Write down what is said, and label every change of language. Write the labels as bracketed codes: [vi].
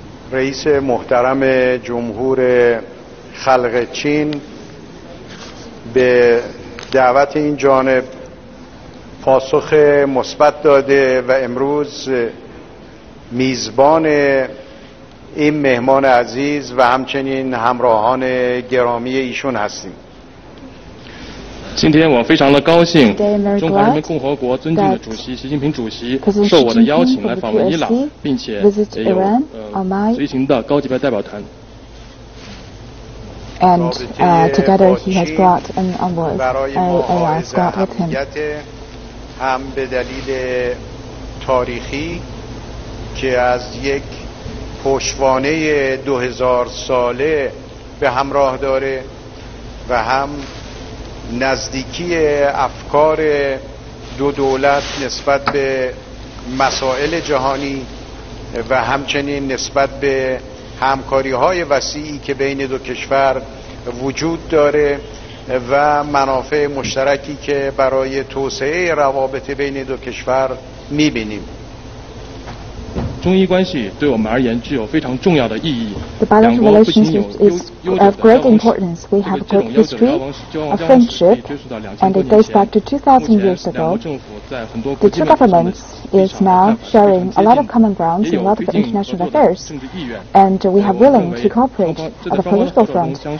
[fa] رئیس محترم جمهور خلق چین به دعوت این جانب پاسخ مثبت داده و امروز میزبان این مهمان عزیز و همچنین همراهان گرامی ایشون هستیم. [zh] 今天我非常的高兴，中华人民共和国尊敬的主席习近平主席受我的邀请来访问伊朗，并且也有随行的高级别代表团。 [en] And together he has brought an envoy, a escort with him. [fa] هم به دلیل تاریخی که از یک پشتوانه 2000 ساله به همراه داره و هم نزدیکی افکار دو دولت نسبت به مسائل جهانی و همچنین نسبت به همکاری‌های وسیعی که بین دو کشور وجود داره و منافع مشترکی که برای توسعه روابط بین دو کشور می‌بینیم. [zh] 中伊关系对我们而言具有非常重要的意义。 [en] The bilateral relationship is of great importance. We have a great history of friendship, and it dates back to 2,000 years ago. The two governments is now sharing a lot of common grounds in a lot of international affairs, and we have willing to cooperate at the political front.